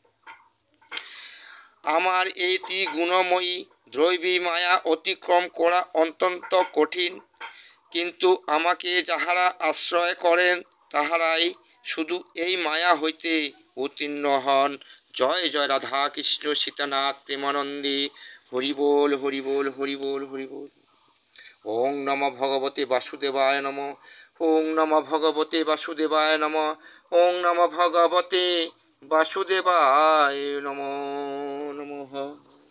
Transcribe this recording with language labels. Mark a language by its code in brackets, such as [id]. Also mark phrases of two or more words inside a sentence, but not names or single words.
[bn] আমার এই ত্রিগুণময়ী দ্রৈবী মায়া অতিক্রম করা অত্যন্ত কঠিন। কিন্তু আমাকে যাহারা আশ্রয় করেন তাহারাই শুধু এই মায়া হইতে উত্তীর্ণ হন। জয় জয় রাধা কৃষ্ণ সীতানাথ প্রেমানন্দে। হরি বল হরি বল হরি বল হরি বল। [sa] ওং নমো ভগবতে বাসুদেবায় নমঃ। ওং নমো ভগবতে বাসুদেবায় নমঃ। ওং নমো ভগবতে বাসুদেবায় নমঃ।